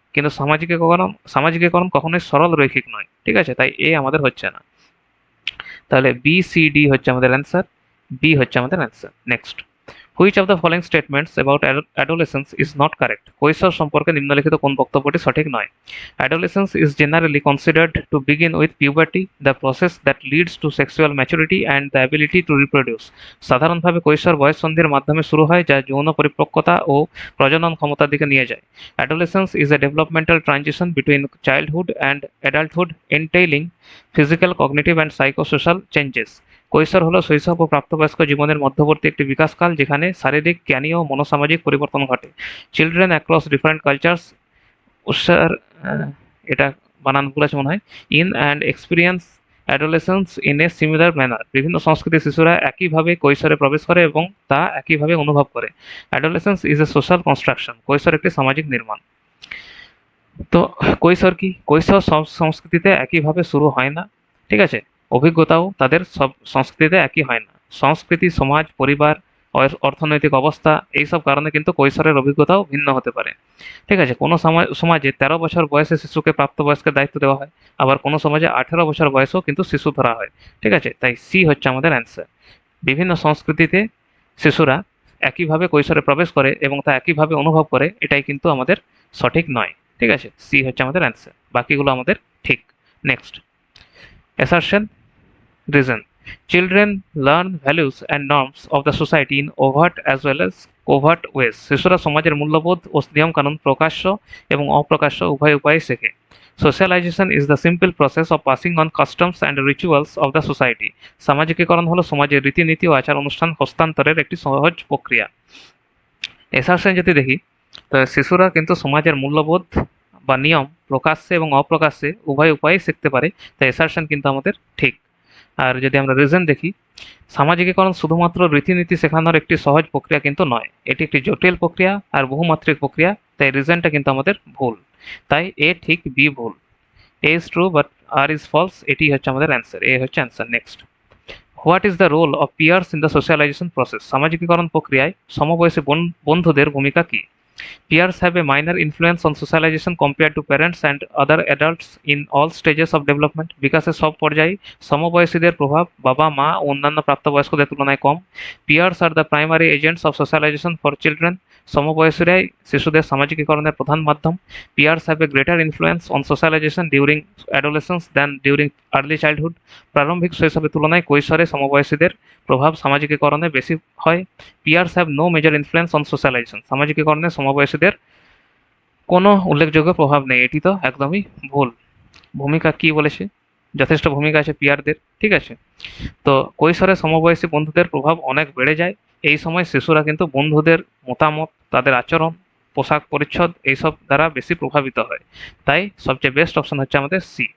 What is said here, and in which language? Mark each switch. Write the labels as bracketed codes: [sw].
[bn] কিন্তু সামাজিকীকরণ কখনোই সরল রৈখিক নয়, ঠিক আছে, তাই এ আমাদের হচ্ছে না। তাহলে বি সি ডি হচ্ছে আমাদের অ্যান্সার, বি হচ্ছে আমাদের answer. [en] Next, which of the following statements about adolescence is not correct? [bn] কৈশোর সম্পর্কে নিম্নলিখিত কোন বক্তব্যটি সঠিক নয়? [en] Adolescence is generally considered to begin with puberty, the process that leads to sexual maturity and the ability to reproduce. [bn] সাধারণভাবে কৈশোর বয়ঃসন্ধির মাধ্যমে শুরু হয়, যা যৌন পরিপক্কতা ও প্রজনন ক্ষমতার দিকে নিয়ে যায়। [en] Adolescence is a developmental transition between childhood and adulthood entailing physical, cognitive and psychosocial changes. [bn] কৈশোর হলো শৈশব ও প্রাপ্তবয়স্ক জীবনের মধ্যবর্তী একটি বিকাশকাল, যেখানে শারীরিক, জ্ঞানী ও মনোসামাজিক পরিবর্তন ঘটে। [en] children across different cultures [bn] উৎসার এটা বানান ভুল আছে মনে হয়, [en] In and experience adolescence in a similar manner. [bn] বিভিন্ন সংস্কৃতির শিশুরা একইভাবে কৈশোরে প্রবেশ করে এবং তা একইভাবে অনুভব করে। [en] Adolescence is a social construction. [bn] কৈশোর একটি সামাজিক নির্মাণ। তো কৈশোর কি? কৈশোর সব সংস্কৃতিতে একইভাবে শুরু হয় না, ঠিক আছে, অভিজ্ঞতাও তাদের সব সংস্কৃতিতে একই হয় না। সংস্কৃতি, সমাজ, পরিবার, অর্থনৈতিক অবস্থা, এইসব কারণে কিন্তু কৈশোরের অভিজ্ঞতাও ভিন্ন হতে পারে, ঠিক আছে। কোনো সমাজে 13 বছর বয়সে শিশুকে প্রাপ্তবয়স্কের দায়িত্ব দেওয়া হয়, আবার কোনো সমাজে 18 বছর বয়সেও কিন্তু শিশু ধরা হয়, ঠিক আছে, তাই সি হচ্ছে আমাদের অ্যান্সার। বিভিন্ন সংস্কৃতিতে শিশুরা একইভাবে কৈশোরে প্রবেশ করে এবং তা একইভাবে অনুভব করে, এটাই কিন্তু আমাদের সঠিক নয়, ঠিক আছে, সি হচ্ছে আমাদের অ্যান্সার, বাকিগুলো আমাদের ঠিক। [en] Next, assertion, reason. Children learn values and norms of the society in overt as well as covert ways. [bn] শিশুরা সমাজের মূল্যবোধ ও নিয়মকানুন প্রকাশ্য এবং অপ্রকাশ্য উভয় উপায়ে শেখে। [en] Socialization is the simple process of passing on customs and rituals of the society. [bn] সামাজিকীকরণ হলো সমাজের রীতিনীতি ও আচার অনুষ্ঠান হস্তান্তরের একটি সহজ প্রক্রিয়া। এসারশন যদি দেখি, তো শিশুরা কিন্তু সমাজের মূল্যবোধ বা নিয়ম প্রকাশ্যে এবং অপ্রকাশ্যে উভয় উপায়ে শিখতে পারে, তাই এসারশন কিন্তু আমাদের ঠিক। আর যদি আমরা রিজন দেখি, সামাজিকীকরণ শুধুমাত্র রীতিনীতি শেখানোর একটি সহজ প্রক্রিয়া কিন্তু নয়, এটি একটি জটিল প্রক্রিয়া আর বহুমাত্রিক প্রক্রিয়া, তাই রিজনটা কিন্তু আমাদের ভুল। তাই এ ঠিক, বি ভুল। [en] A is true but R is false, [bn] এটি হচ্ছে আমাদের অ্যান্সার, এ হচ্ছে answer. [en] Next, what is the role of peers in the socialization process? [bn] সামাজিকীকরণ প্রক্রিয়ায় সমবয়সী বন্ধুদের ভূমিকা কি? [en] Peers have a minor influence on socialization compared to parents and other adults in all stages of development. [bn] বিকাশের সব পর্যায়ে সমবয়সীদের প্রভাব বাবা, মা ও অন্যান্য প্রাপ্তবয়স্কদের তুলনায় কম। [en] Peers are the primary agents of socialization for children. [bn] সমবয়সীরাই শিশুদের সামাজিকীকরণের প্রধান মাধ্যম। [en] Peers have a greater influence on socialization during adolescence than during early childhood. [bn] প্রারম্ভিক শৈশবের তুলনায় কৈশোরে সমবয়সীদের প্রভাব সামাজিকীকরণে বেশি হয়। [en] Peers have no major influence on socialization. [bn] সামাজিকীকরণে সমবয়সীদের কোনো উল্লেখযোগ্য প্রভাব নেই, এটি তো একদমই ভুল। ভূমিকা কি বলেছে? যথেষ্ট ভূমিকা আছে পিয়ারদের, ঠিক আছে। তো কৈশোরে সমবয়সী বন্ধুদের প্রভাব অনেক বেড়ে যায়। এই সময় শিশুরা কিন্তু বন্ধুদের মতামত, তাদের আচরণ, পোশাক পরিচ্ছদ এইসব দ্বারা বেশি প্রভাবিত হয়, তাই সবচেয়ে বেস্ট অপশন হচ্ছে আমাদের সি।